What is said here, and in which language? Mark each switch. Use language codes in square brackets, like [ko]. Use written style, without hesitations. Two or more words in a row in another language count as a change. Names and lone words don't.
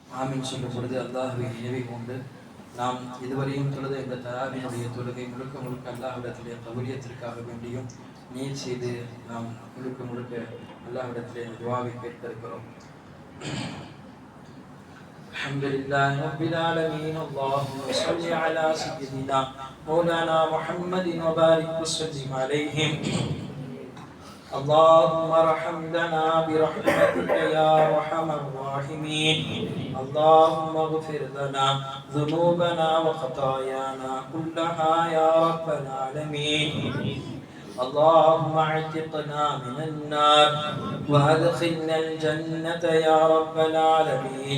[ta] ஆமீன் சொல்லும் பொழுது அல்லாஹ்வை நினைவு கொண்டு நாம் இதுவரையும் தொழுத இந்த தராவினுடைய தொழுகை முழுக்க முழுக்க அல்லாஹ்விடத்திலே கபூலியத்திற்காக வேண்டியும் நீர் செய்து நாம் முழுக்க முழுக்க அல்லாஹ்விடத்திலே துஆவை கேட்டிருக்கிறோம். [ar] الحمد لله رب العالمين. اللهم صل على سيدنا مولانا محمد وبارك وسلم عليهم. اللهم ارحمنا برحمتك يا ارحم الراحمين. اللهم اغفر لنا ذنوبنا وخطايانا كلها يا رب العالمين. اللهم اعتقنا من النار وادخلنا الجنة يا رب العالمين.